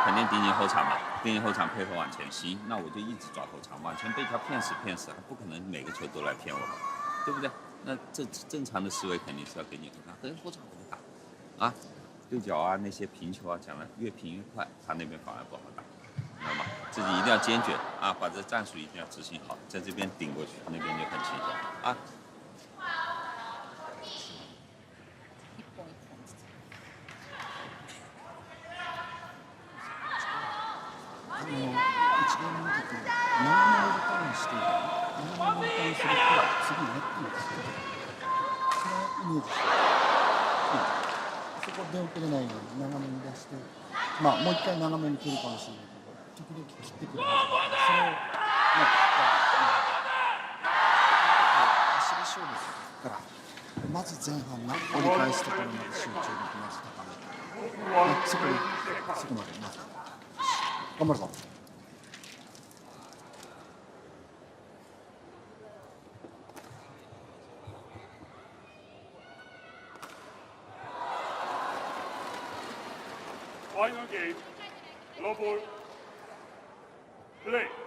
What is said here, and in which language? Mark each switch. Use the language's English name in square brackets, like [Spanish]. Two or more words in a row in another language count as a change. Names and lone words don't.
[Chinese] 肯定敌你后场嘛，敌你后场配合往前。行，那我就一直抓后场，往前被他骗死，他不可能每个球都来骗我，对不对？那这正常的思维肯定是要给你后场，等后场我就打，啊，对角啊那些平球啊，讲了越平越快，他那边反而不好打，知道吗？自己一定要坚决啊，把这战术一定要执行好，在这边顶过去，那边就很轻松啊。 [Japanese] 1ゲーム目と斜めのリターンして斜めのリターンすると次ネットにつくそのイメージしてそこ出遅れないように長めに出してまあもう一回長めに来るかもしれないけど時々切ってくるはずなんでそれを足で勝負するからまず前半の折り返すところまで集中できましたからそこまでまず頑張るぞ。 [English] Final game, global play.